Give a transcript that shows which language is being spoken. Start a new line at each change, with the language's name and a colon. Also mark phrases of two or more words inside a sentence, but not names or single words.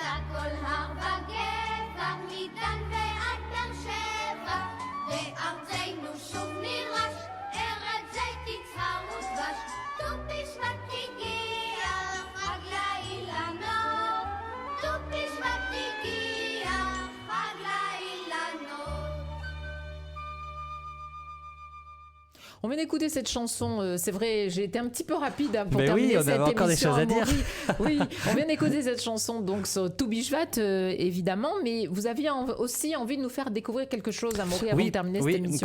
Hebrew: כל הר וגבע, מדן ועד באר שבע, בארצנו שוב נרש, ארץ זית יצהר ודבש, ט"ו בשבט הגיע, חג לאילנות, ט"ו בשבט הגיע, חג לאילנות.
French: On vient d'écouter cette chanson, c'est vrai, j'ai été un petit peu rapide pour Mais terminer oui, on cette avait encore des émission choses à dire. Amaury. Oui, on vient d'écouter cette chanson donc sur Tou Bishvat, évidemment, mais vous aviez aussi envie de nous faire découvrir quelque chose, Amaury, avant de terminer cette émission.